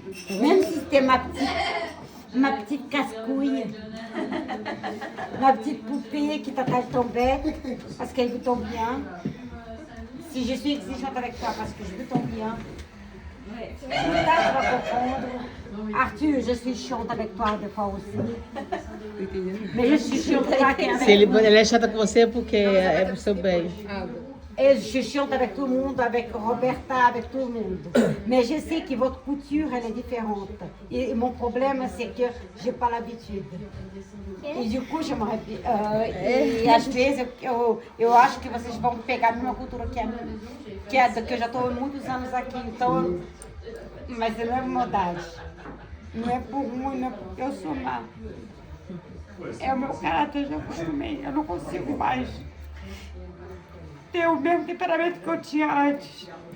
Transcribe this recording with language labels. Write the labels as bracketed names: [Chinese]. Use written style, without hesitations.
[French] Même si c'était ma petite casse-couille, ma petite poupée qui t'attache ton bec, parce qu'elle veut ton bien. Si je suis exigeante avec toi, parce que je veux ton bien. Tout ça, tu vas comprendre. Arthur, je suis chiante avec toi des fois aussi. Mais je suis chiante avec [Portuguese] Ela é chata com você porque é pro seu bem. [French] Et je chante avec tout le monde, avec Roberta, avec tout le monde. Mais je sais que votre couture, elle est différente. Et mon problème, c'est que je n'ai pas l'habitude. E du coup, j'aimerais... [Portuguese] e às vezes eu acho que vocês vão pegar uma cultura que eu já estou há muitos anos aqui, então... Mas não é maldade. Não é por ruim, não é porque eu sou má. É o meu caráter, eu já acostumei. Eu não consigo mais ter o mesmo temperamento que eu tinha antes.